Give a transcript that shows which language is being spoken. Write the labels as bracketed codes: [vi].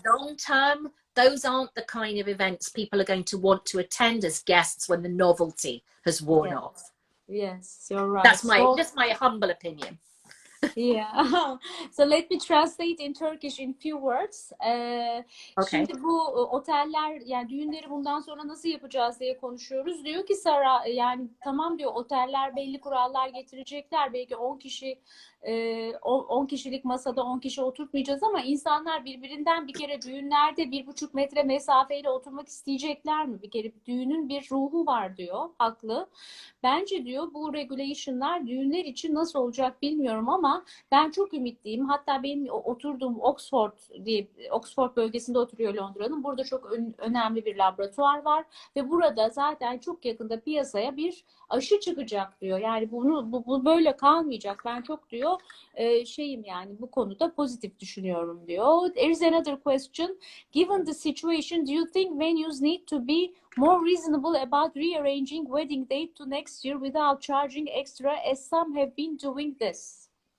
[en] long term, those aren't the kind of events people are going to want to attend as guests when the novelty has worn yeah. off. Yes, you're right. That's So just my humble opinion. yeah. So let me translate in Turkish in few words. Okay. [tr] Şimdi bu oteller, yani düğünleri bundan sonra nasıl yapacağız diye konuşuyoruz. Diyor ki Sara, yani tamam diyor, oteller belli kurallar getirecekler. Belki 10 kişi 10 kişilik masada 10 kişi oturtmayacağız ama insanlar birbirinden bir kere düğünlerde 1,5 metre mesafeyle oturmak isteyecekler mi? Bir kere düğünün bir ruhu var diyor. Haklı. Bence diyor bu regulation'lar düğünler için nasıl olacak bilmiyorum ama ben çok ümitliyim. Hatta benim oturduğum Oxford bölgesinde oturuyor Londra'nın. Burada çok önemli bir laboratuvar var ve burada zaten çok yakında piyasaya bir aşı çıkacak diyor. Yani bu böyle kalmayacak. Ben çok diyor şeyim, yani bu konuda pozitif düşünüyorum diyor. [en] There is another question. Given the situation, do you think venues need to be more reasonable about rearranging wedding date to next year without charging extra, as some have been doing this?